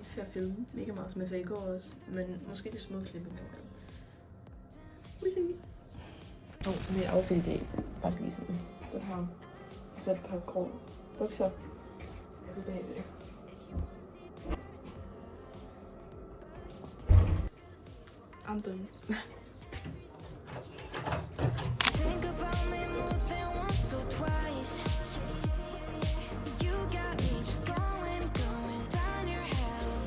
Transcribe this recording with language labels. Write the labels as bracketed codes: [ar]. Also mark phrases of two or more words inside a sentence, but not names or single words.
[da] filme mega meget, som jeg sagde i går også. Men måske det små klip engang. We ses. Mit outfit i dag. Bare lige sådan. Den har så et par grå bukser. Og så bagved. [en] I'm done. Think about me more than once or twice. You got me just going down your hell.